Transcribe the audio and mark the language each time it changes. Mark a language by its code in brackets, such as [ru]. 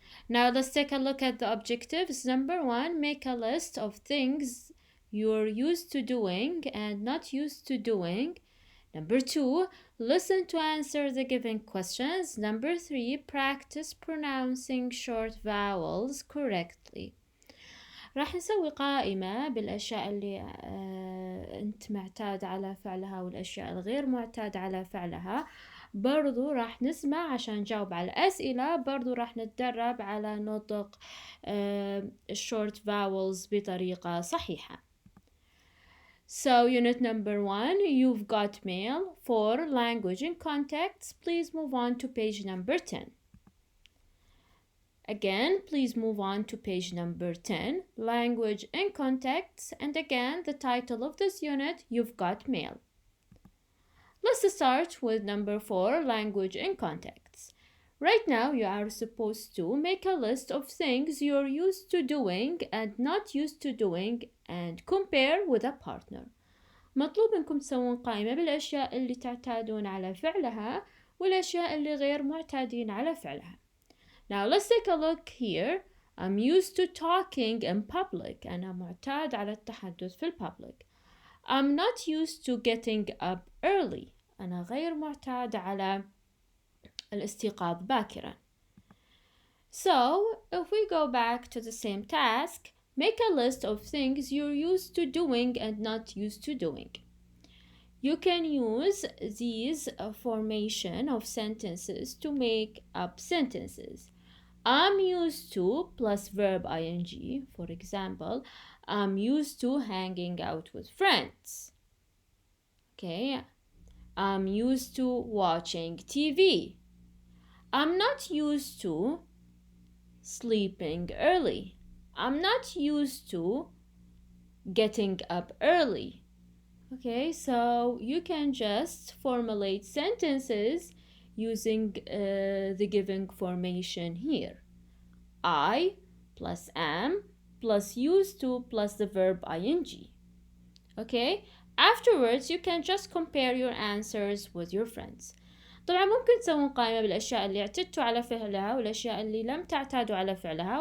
[en] Now let's take a look at the objectives. Number 1, make a list of things you're used to doing and not used to doing. Number 2, listen to answer the given questions. Number 3, practice pronouncing short vowels correctly. [ar] راح نسوي قائمة بالأشياء اللي أنت معتاد على فعلها والأشياء الغير معتاد على فعلها. برضو راح نسمع عشان نجاوب على الأسئلة. برضو راح نتدرب على نطق [en] short vowels [ar] بطريقة صحيحة. [en] So unit number 1, you've got mail for language and contexts. Please move on to page number 10. Again, please move on to page number 10, Language and Contexts, and again, the title of this unit, You've Got Mail. Let's start with number 4, Language and Contexts. Right now, you are supposed to make a list of things you're used to doing and not used to doing and compare with a partner. [ar] مطلوب منكم تسوون قائمة بالأشياء اللي تعتادون على فعلها والأشياء اللي غير معتادين على فعلها. [en] Now let's take a look here. I'm used to talking in public. [ar] أنا معتاد على التحدث في public. [en] I'm not used to getting up early. [ar] أنا غير معتاد على الاستيقاظ باكرا. [en] So, if we go back to the same task, make a list of things you're used to doing and not used to doing. You can use these formation of sentences to make up sentences. I'm used to plus verb ing. For example, I'm used to hanging out with friends. Okay. I'm used to watching TV. I'm not used to sleeping early. I'm not used to getting up early. Okay, so you can just formulate sentences using the given formation here. I plus am plus used to plus the verb ing. Okay, afterwards you can just compare your answers with your friends. [ar] طبعا ممكن تسوون قائمة بالأشياء اللي اعتدتوا على فعلها والأشياء اللي لم تعتادوا على فعلها.